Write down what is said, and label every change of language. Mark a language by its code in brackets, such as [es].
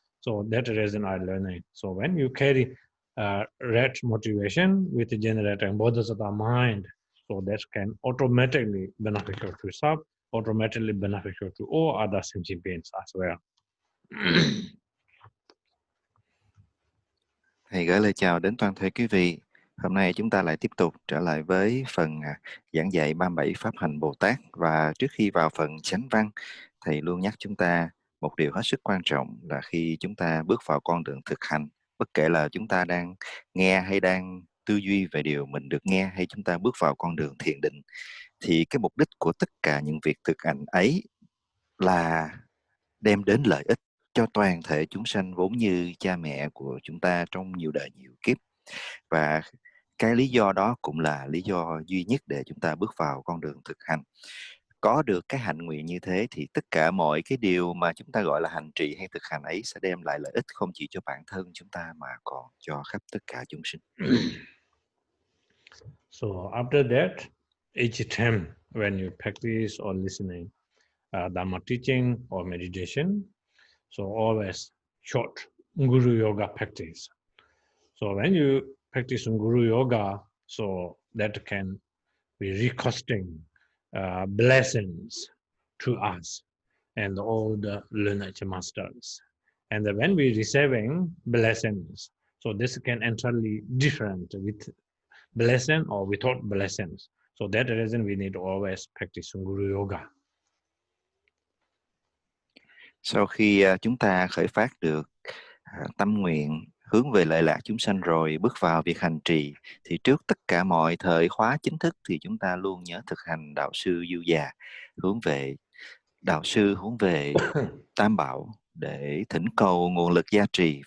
[en] So that reason I'm learning. So when you carry right motivation with generating bodhisattva mind, so that can automatically beneficial to self, automatically beneficial to all other sentient beings as well. [vi] Thầy gửi lời chào đến toàn thể quý vị. Hôm nay chúng ta lại tiếp tục trở lại với phần giảng dạy 37 Pháp hành Bồ Tát. Và trước khi vào phần chánh văn, Thầy luôn nhắc chúng ta một điều hết sức quan trọng là khi chúng ta bước vào con đường thực hành, bất kể là chúng ta đang nghe hay đang tư duy về điều mình được nghe, hay chúng ta bước vào con đường thiền định, thì cái mục đích của tất cả những việc thực hành ấy là đem đến lợi ích cho toàn thể chúng sanh vốn như cha mẹ của chúng ta trong nhiều đời nhiều kiếp. Và cái lý do đó cũng là lý do duy nhất để chúng ta bước vào con đường thực hành. Có được cái hạnh nguyện như thế thì tất cả mọi cái điều mà chúng ta gọi là hành trì hay thực hành ấy sẽ đem lại lợi ích không chỉ cho bản thân chúng ta mà còn cho khắp tất cả chúng sinh. [en] So after that, each time when you practice or listening Dharma teaching or meditation, So always short Guru Yoga practice. So when you practice Guru Yoga, so that can be requesting blessings to us and all the lineage masters. And when we receiving blessings, so this can entirely different with blessing or without blessings. So that reason we need to always practice Guru Yoga. [vi] Sau khi chúng ta khởi phát được tâm nguyện hướng về lợi lạc chúng sanh rồi bước vào việc hành trì, thì trước tất cả mọi thời khóa chính thức thì chúng ta luôn nhớ thực hành đạo sư du già, hướng về đạo sư, hướng về Tam Bảo để thỉnh cầu nguồn lực gia trì.